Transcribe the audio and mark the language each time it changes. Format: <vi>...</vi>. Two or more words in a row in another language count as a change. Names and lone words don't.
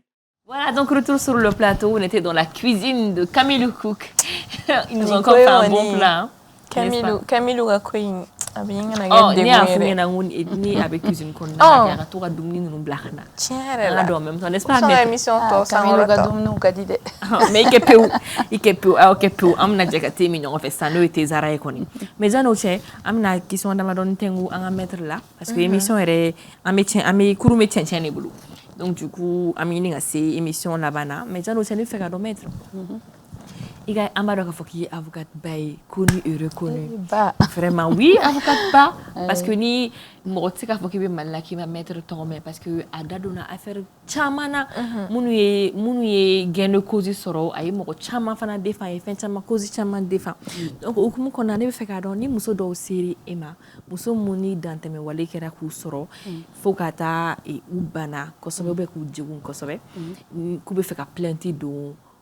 <fr>Voilà, donc retour sur le plateau. On était dans la cuisine de Camille Cook. Ils nous ont encore fait un bon plat. Camille a</fr> <bm>ni a fu ɲɛna ko ni a bɛ cuisine kɔnɔna na a ka to ka dumuni ninnu bila ka na tiɲɛ yɛrɛ la an ka dɔn</bm> <fr>en même temps n'est-ce pas</fr> <bm>émission tɔ Camille ka dumuniw ka di dɛ mais i kɛ pewu an bɛna jɛ ka te min ɲɔgɔn fɛ sisan n'o ye te zara ye kɔni mais janni o cɛ an bɛna question damadɔni tɛngu an ka maître la parce que émission yɛrɛ an bɛ kurun bɛ cɛncɛn de bolo</bm> <fr>donc du coup</fr> <bm>an bɛ ɲini ka se émission laban na mais janni o cɛ ne bɛ fɛ ka dɔn maître i ka an b'a dɔn k'a fɔ k'i ye avocate ba ye</bm> <fr>connu et reconnu vraiment oui</fr> <bm>avocate ba parce que ni mɔgɔ tɛ se k'a fɔ k'i bɛ Mali la k'i ma maître tɔgɔ mɛn parce que a da donna affaire caman na minnu ye</bm> <fr>gain de cause</fr> <bm>sɔrɔ a ye mɔgɔ caman fana défend a ye fɛn caman cause caman défend donc o hukumu kɔnɔna ne bɛ fɛ k'a dɔn ni muso dɔw sera e ma muso mun ni dantɛmɛwale kɛra k'u sɔrɔ fo ka taa u bana kosɛbɛ ou bien k'u degun kosɛbɛ k'u bɛ fɛ ka plainte don a</bm>